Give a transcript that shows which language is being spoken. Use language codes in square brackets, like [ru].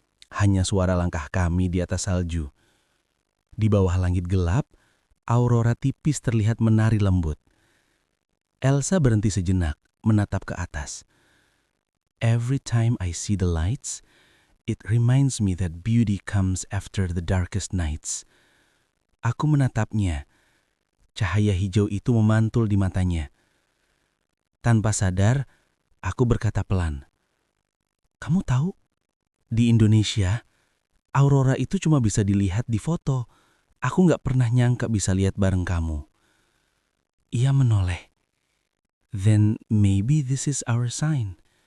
[id] Hanya suara langkah kami di atas salju. Di bawah langit gelap, aurora tipis terlihat menari lembut. Elsa berhenti sejenak, menatap ke atas. [en] "Every time I see the lights, it reminds me that beauty comes after the darkest nights." [id] Aku menatapnya. Cahaya hijau itu memantul di matanya. Tanpa sadar, aku berkata pelan, "Kamu tahu, di Indonesia, aurora itu cuma bisa dilihat di foto. Aku nggak pernah nyangka bisa lihat bareng kamu." Ia menoleh. [en] "Then maybe this is our sign."